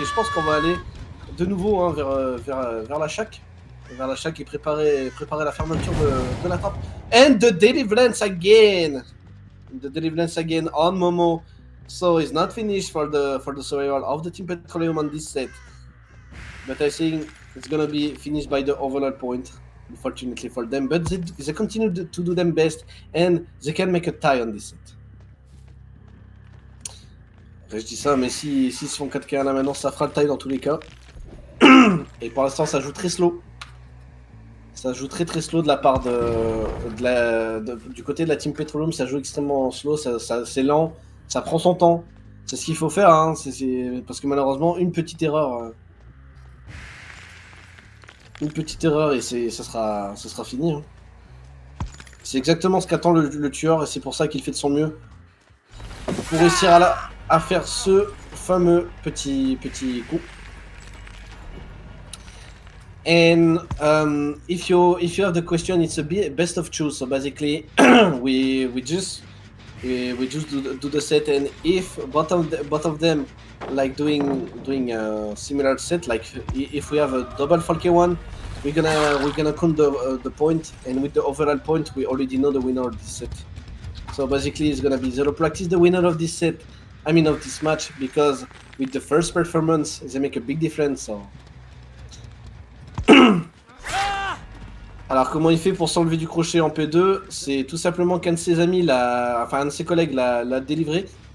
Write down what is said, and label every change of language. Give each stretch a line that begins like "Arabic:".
French: Et je pense qu'on va aller de nouveau hein, vers la shack. Vers la shack et préparer la fermeture de la trappe.
English: And the deliverance again! The deliverance again on Momo. So it's not finished for the survival of the Team Petroleum on this set. But I think it's gonna be finished by the overload point, unfortunately for them. But they continue to do them best, and they can make a tie on this set.
French: Après, je dis ça, mais s'ils se font 4K là maintenant, ça fera le tie dans tous les cas. Et pour l'instant, ça joue très slow. Ça joue très slow de la part du côté de la Team Petroleum. Ça joue extrêmement slow, c'est lent, ça prend son temps. C'est ce qu'il faut faire, hein. Parce que malheureusement, une petite erreur. Et ça sera fini. Hein. C'est exactement ce qu'attend le tueur et c'est pour ça qu'il fait de son mieux pour réussir à faire ce fameux petit coup.
English: And if you have the question, it's a best of choose. So basically, we just we just do the set, and if both of them like doing a similar set, like if we have a double Falke one, we're gonna count the point, and with the overall point, we already know the winner of this set. So basically, it's gonna be Zero Practice the winner of this set. I mean of this match, because with the first performance, they make a big difference. So.
French: Alors comment il fait pour s'enlever du crochet en P2? C'est tout simplement qu'un de ses amis, enfin un de ses collègues l'a délivré.